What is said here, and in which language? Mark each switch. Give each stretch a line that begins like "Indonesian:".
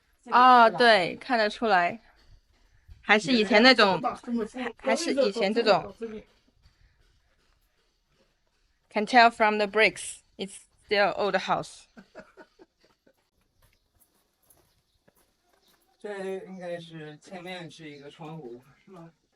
Chinese: Oh, 对，看得出来，还是以前那种，还是以前这种。
English: Can tell from the bricks, it's still old house.
Chinese: 这应该是前面是一个窗户，是吗？